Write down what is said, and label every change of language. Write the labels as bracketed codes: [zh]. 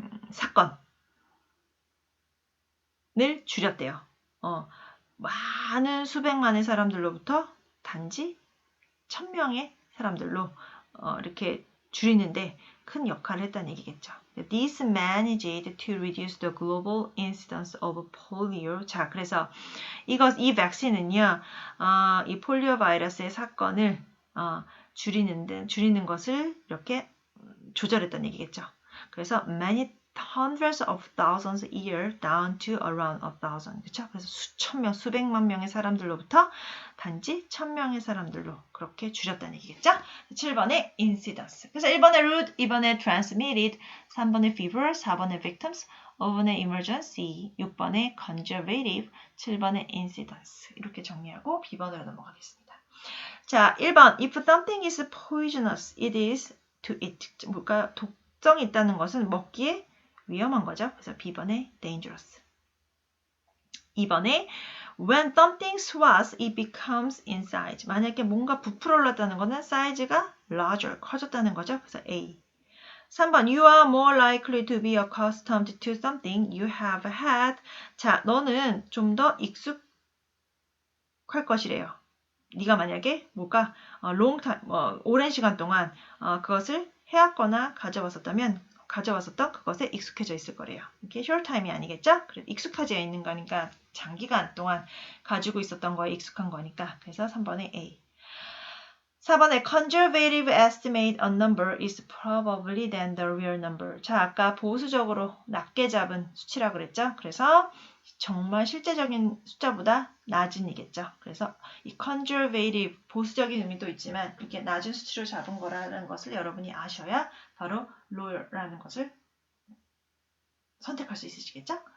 [ko] 사건을 줄였대요. 많은 수백만의 사람들로부터 단지 1,000명의 사람들로 이렇게 줄이는데 큰 역할을 했다는 얘기겠죠. [en] This managed to reduce the global incidence of polio. [ko] 자, 그래서 이 백신은요, 이 폴리오 바이러스의 사건을 줄이는 것을 이렇게 조절했다는 얘기겠죠. 그래서 [en] many hundreds of thousands a year down to around 1,000. [ko] 그렇죠? 그래서 수천 명, 수백만 명의 사람들로부터 단지 1,000명의 사람들로 그렇게 줄였다는 얘기겠죠? 7번에 incidence. 그래서 1번에 root, 2번에 transmitted, 3번에 fever, 4번에 victims, 5번에 emergency, 6번에 conservative, 7번에 incidence. 이렇게 정리하고 B번으로 넘어가겠습니다. 자, 1번. [en] If something is poisonous, it is to eat. [ko] 뭘까요? 독성이 있다는 것은 먹기에 위험한 거죠. 그래서 B번에 dangerous. [en] 2번에 when something swells, it becomes in size. [ko] 만약에 뭔가 부풀어 올랐다는 것은 사이즈가 larger, 커졌다는 거죠. 그래서 A. [en] 3번 you are more likely to be accustomed to something you have had. [ko] 자, 너는 좀 더 익숙할 것이래요. 네가 만약에 뭘까 [en] long time, [ko] 오랜 시간 동안 그것을 해왔거나 가져왔었던 그것에 익숙해져 있을 거래요. 이게 [en] short time [ko] 이 아니겠죠? 그래서 익숙해져 있는 거니까 장기간 동안 가지고 있었던 거에 익숙한 거니까. 그래서 3번에 A. [en] 4번에 conservative estimate a number is probably than the real number. [ko] 자, 아까 보수적으로 낮게 잡은 수치라고 그랬죠? 그래서 정말 실제적인 숫자보다 낮은이겠죠. 그래서 이 conservative, 보수적인 의미도 있지만 이렇게 낮은 수치로 잡은 거라는 것을 여러분이 아셔야 바로 low라는 것을 선택할 수 있으시겠죠?